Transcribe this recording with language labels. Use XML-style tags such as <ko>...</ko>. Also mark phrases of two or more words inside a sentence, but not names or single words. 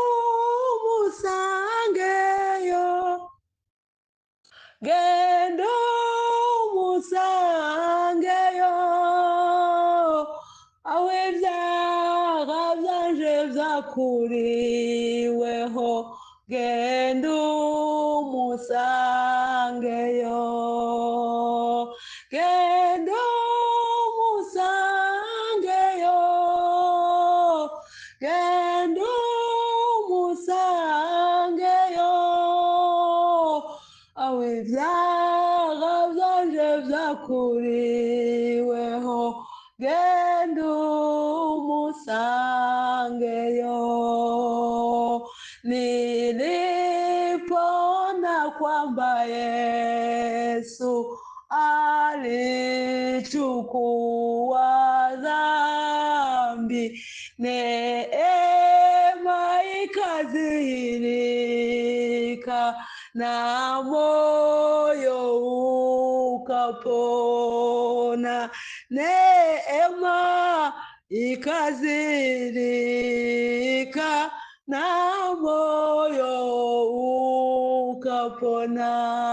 <rw>umusangeyo genda umusangeyo aho ibyaha byanje byakuriweho genda umusangeyo genda umusangeyo genda umusangeyo aho ibyaha byanje byakuriweho genda umusangeyo</rw> <sw>nilipona kwamba Yesu alichukua neema ikadhihirika na moyo ukapona, neema ikadhihirika na moyo ukapona,</sw>